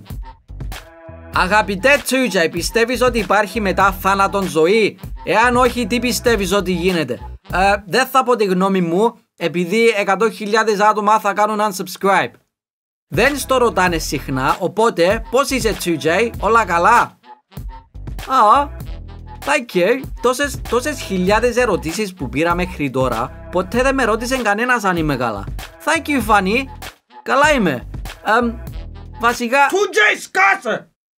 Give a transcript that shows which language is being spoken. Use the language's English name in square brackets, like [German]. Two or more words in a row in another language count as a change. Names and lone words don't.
[Greek] Αγαπητέ Τσούτζα, πιστεύεις ότι υπάρχει μετά θάνατον ζωή? Εάν όχι, τι πιστεύεις ότι γίνεται? Δεν θα πω τη γνώμη μου, επειδή 100.000 άτομα θα κάνουν unsubscribe. Δεν στο ρωτάνε συχνά, οπότε πώς είσαι Τσούτζα, όλα καλά? [English] Thank you. [Greek] Τόσες χιλιάδες ερωτήσεις που πήρα μέχρι τώρα, ποτέ δεν με ρώτησε κανένας αν είμαι καλά. [English] Thank you, Fanny. [Greek] Καλά είμαι. Βασικά... Τσούτζα, σκάσε!